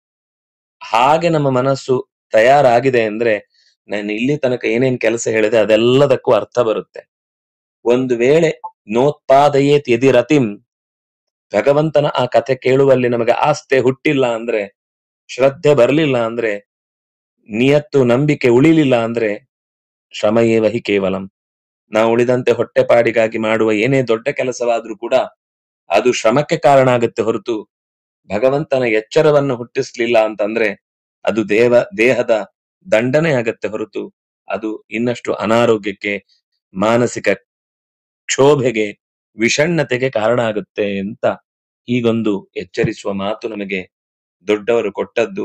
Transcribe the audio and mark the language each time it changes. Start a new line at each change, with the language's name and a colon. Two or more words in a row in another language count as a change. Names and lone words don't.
Kannada: ಹಾಗೆ ನಮ್ಮ ಮನಸ್ಸು ತಯಾರಾಗಿದೆ ಅಂದ್ರೆ ನಾನು ಇಲ್ಲಿ ತನಕ ಏನೇನ್ ಕೆಲಸ ಹೇಳಿದೆ ಅದೆಲ್ಲದಕ್ಕೂ ಅರ್ಥ ಬರುತ್ತೆ. ಒಂದು ವೇಳೆ
Sanskrit: ನೋತ್ಪಾದಯೇತ್ ಯದಿರತಿಂ,
Kannada: ಭಗವಂತನ ಆ ಕಥೆ ಕೇಳುವಲ್ಲಿ ನಮಗೆ ಆಸ್ಥೆ ಹುಟ್ಟಿಲ್ಲ ಅಂದ್ರೆ, ಶ್ರದ್ಧೆ ಬರಲಿಲ್ಲ ಅಂದ್ರೆ, ನಿಯತ್ತು ನಂಬಿಕೆ ಉಳಿಲಿಲ್ಲ ಅಂದ್ರೆ
Sanskrit: ಶ್ರಮ ಏವ ಹಿ ಕೇವಲಂ.
Kannada: ನಾವು ಉಳಿದಂತೆ ಹೊಟ್ಟೆಪಾಡಿಗಾಗಿ ಮಾಡುವ ಏನೇ ದೊಡ್ಡ ಕೆಲಸವಾದ್ರೂ ಕೂಡ ಅದು ಶ್ರಮಕ್ಕೆ ಕಾರಣ ಆಗುತ್ತೆ ಹೊರತು ಭಗವಂತನ ಎಚ್ಚರವನ್ನು ಹುಟ್ಟಿಸ್ಲಿಲ್ಲ ಅಂತಂದ್ರೆ ಅದು ದೇಹದ ದಂಡನೆ ಆಗತ್ತೆ ಹೊರತು ಅದು ಇನ್ನಷ್ಟು ಅನಾರೋಗ್ಯಕ್ಕೆ, ಮಾನಸಿಕ ಕ್ಷೋಭೆಗೆ, ವಿಷಣ್ಣತೆಗೆ ಕಾರಣ ಆಗುತ್ತೆ ಅಂತ ಹೀಗೊಂದು ಎಚ್ಚರಿಸುವ ಮಾತು ನಮಗೆ ದೊಡ್ಡವರು ಕೊಟ್ಟದ್ದು.